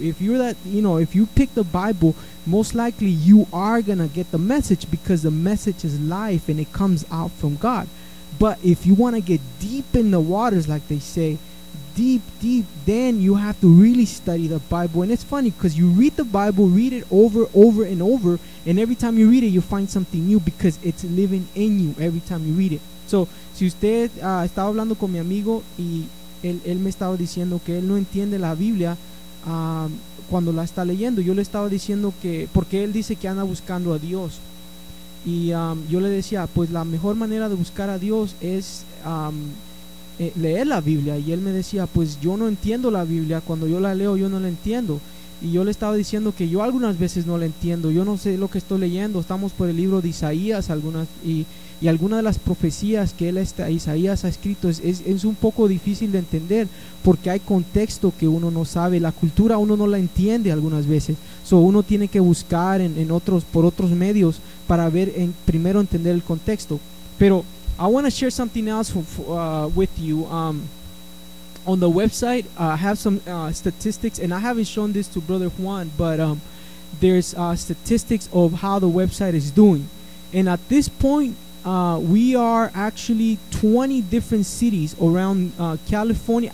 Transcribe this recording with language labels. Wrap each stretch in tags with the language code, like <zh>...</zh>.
<en>If you're that, you know, if you pick the Bible, most likely you are going to get the message, because the message is life and it comes out from God. But if you want to get deep in the waters, like they say, deep, then you have to really study the Bible. And it's funny because you read the Bible, read it over and over, and every time you read it, you find something new because it's living in you every time you read it.</en> <es>So, si usted estaba hablando con mi amigo y él me estaba diciendo que él no entiende la Biblia cuando la está leyendo, yo le estaba diciendo que, porque él dice que anda buscando a Dios. Y yo le decía, pues la mejor manera de buscar a Dios es leer la Biblia. Y él me decía, pues yo no entiendo la Biblia, cuando yo la leo yo no la entiendo. Y yo le estaba diciendo que yo algunas veces no la entiendo, yo no sé lo que estoy leyendo. Estamos por el libro de Isaías, algunas, y algunas de las profecías que Isaías ha escrito es un poco difícil de entender, porque hay contexto que uno no sabe, la cultura uno no la entiende algunas veces. So uno tiene que buscar en otros, por otros medios, para ver, en primero entender el contexto.</es> <en>Pero I want to share something else with you. On the website, I have some statistics, and I haven't shown this to Brother Juan, but there's statistics of how the website is doing. And at this point, we are actually 20 different cities around California.</en>